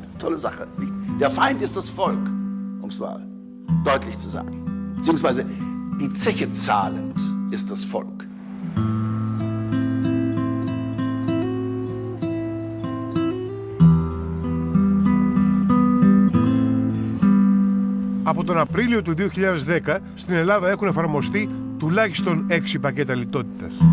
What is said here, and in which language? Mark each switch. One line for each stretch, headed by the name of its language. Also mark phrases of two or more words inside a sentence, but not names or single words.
German: Tolle Sache. Der Feind ist das Volk, um es mal deutlich zu sagen. Beziehungsweise die Zeche zahlend ist das Volk.
Greek: Από τον Απρίλιο του 2010 στην Ελλάδα έχουν εφαρμοστεί τουλάχιστον 6 πακέτα λιτότητας.